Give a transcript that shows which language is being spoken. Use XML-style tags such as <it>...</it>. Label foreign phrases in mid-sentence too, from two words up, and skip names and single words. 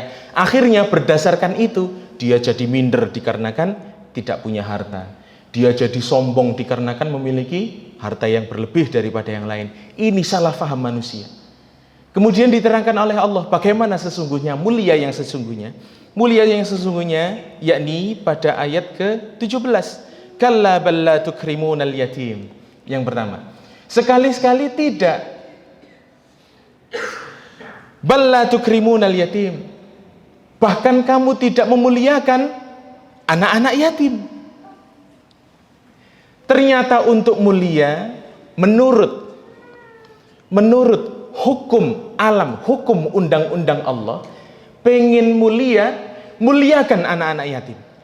<id>Akhirnya berdasarkan itu dia jadi minder dikarenakan tidak punya harta, dia jadi sombong dikarenakan memiliki harta yang berlebih daripada yang lain. Ini salah faham manusia. Kemudian diterangkan oleh Allah bagaimana sesungguhnya mulia yang sesungguhnya. Mulia yang sesungguhnya yakni pada ayat ke-17.</id> <ar>كلا بل لا تكرمون اليتيم.</ar> <id>Yang pertama, sekali-sekali tidak.</id> <ar>بل لا تكرمون اليتيم.</ar> <id>Bahkan kamu tidak memuliakan anak-anak yatim. Ternyata untuk mulia menurut hukum alam, hukum undang-undang Allah, pengen mulia, muliakan anak-anak yatim.</id>